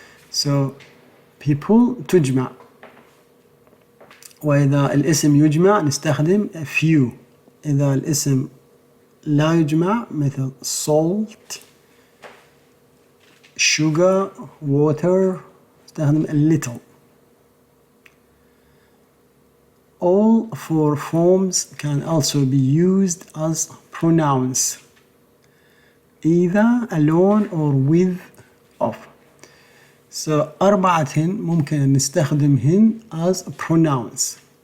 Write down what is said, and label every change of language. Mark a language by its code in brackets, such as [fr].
[en] So people [ar] تجمع. وإذا الاسم يجمع نستخدم [en] a few. [ar] إذا الاسم لا يجمع مثل [en] salt, sugar, water [ar] نستخدم [en] a little. All four forms can also be used as pronouns, either alone or with of. [ar] So أربعتهن ممكن نستخدمهن [en] as pronouns.